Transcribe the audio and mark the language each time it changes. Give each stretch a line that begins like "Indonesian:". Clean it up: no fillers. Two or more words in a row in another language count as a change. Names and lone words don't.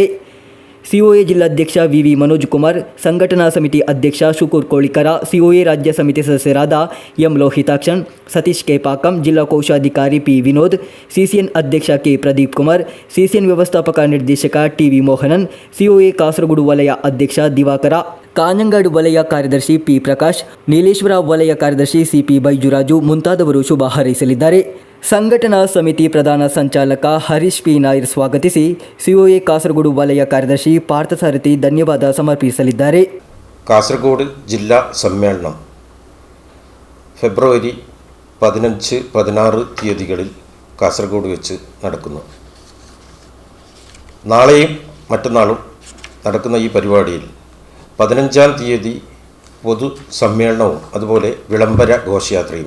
Kannada: ಸಿಒಎ ಜಿಲ್ಲಾಧ್ಯಕ್ಷ ವಿವಿ ಮನೋಜ್ ಕುಮಾರ್, ಸಂಘಟನಾ ಸಮಿತಿ ಅಧ್ಯಕ್ಷ ಶುಕೂರ್ ಕೋಳಿಕರ, ಸಿಒಎ ರಾಜ್ಯ ಸಮಿತಿ ಸದಸ್ಯರಾದ ಎಂ ಲೋಹಿತಾಕ್ಷನ್, ಸತೀಶ್ ಕೆ ಪಾಕಂ, ಜಿಲ್ಲಾ ಕೋಶಾಧಿಕಾರಿ ಪಿ ವಿನೋದ್, ಸಿಸಿಎನ್ ಅಧ್ಯಕ್ಷ ಕೆ ಪ್ರದೀಪ್ ಕುಮಾರ್, ಸಿಸಿಎನ್ ವ್ಯವಸ್ಥಾಪಕ ನಿರ್ದೇಶಕ ಟಿವಿ ಮೋಹನನ್, ಸಿಒಎ ಕಾಸರಗೋಡು ವಲಯ ಅಧ್ಯಕ್ಷ ದಿವಾಕರ, ಕಾಞಂಗಾಡು ವಲಯ ಕಾರ್ಯದರ್ಶಿ ಪಿ ಪ್ರಕಾಶ್, ನೀಲೇಶ್ವರ ವಲಯ ಕಾರ್ಯದರ್ಶಿ ಸಿಪಿ ಬೈಜುರಾಜು ಮುಂತಾದವರು ಶುಭ ಹಾರೈಸಲಿದ್ದಾರೆ. ಸಂಘಟನಾ ಸಮಿತಿ ಪ್ರಧಾನ ಸಂಚಾಲಕ ಹರೀಶ್ ಪಿ ನಾಯರ್ ಸ್ವಾಗತಿಸಿ ಸಿಒಎ ಕಾಸರಗೋಡು ವಲಯ ಕಾರ್ಯದರ್ಶಿ ಪಾರ್ಥಸಾರಥಿ ಧನ್ಯವಾದ ಸಮರ್ಪಿಸಲಿದ್ದಾರೆ.
Malayalam: കാസർഗോഡ് ജില്ലാ സമ്മേളനം ഫെബ്രുവരി 15-16 തീയതികളിൽ കാസർഗോഡ് വെച്ച് നടക്കുന്നു. നാളെയും മറ്റന്നാളും നടക്കുന്ന ഈ പരിപാടിയിൽ 15-ാം തീയതി പൊതു സമ്മേളനവും അതുപോലെ വിളംബര ഘോഷയാത്രയും.